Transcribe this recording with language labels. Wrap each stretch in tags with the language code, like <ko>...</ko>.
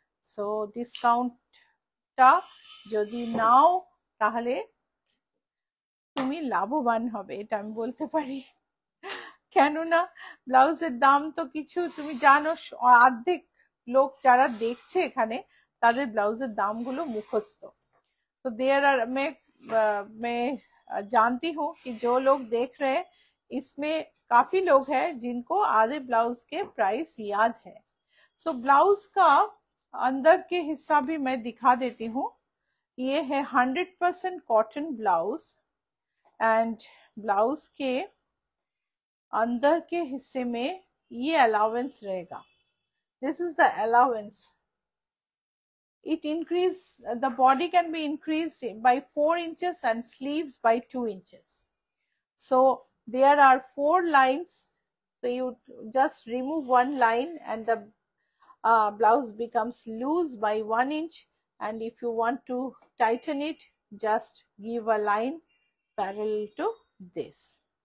<bn>So ডিসকাউন্টটা যদি নাও তাহলে তুমি লাভবান হবে, এটা আমি বলতে পারি। কেননা ব্লাউজের দাম তো কিছু তুমি জানো, অর্ধেক লোক যারা দেখছে এখানে তাদের ব্লাউজের দামগুলো মুখস্থ।</bn> <hi>तो देयर आर मैं जानती हूँ कि जो लोग देख रहे हैं इसमें काफी लोग हैं जिनको आधे ब्लाउज के प्राइस याद है। सो ब्लाउज का अंदर के हिस्सा भी मैं दिखा देती हूँ। ये है 100% कॉटन ब्लाउज, एंड ब्लाउज के अंदर के हिस्से में ये अलाउंस रहेगा।</hi> <en>This is the allowance. It increase, the body can be increased by 4 inches and sleeves by 2 inches. So there are 4 lines, so you just remove one line and the blouse becomes loose by 1 inch, and if you want to tighten it, just give a line parallel to this.</en>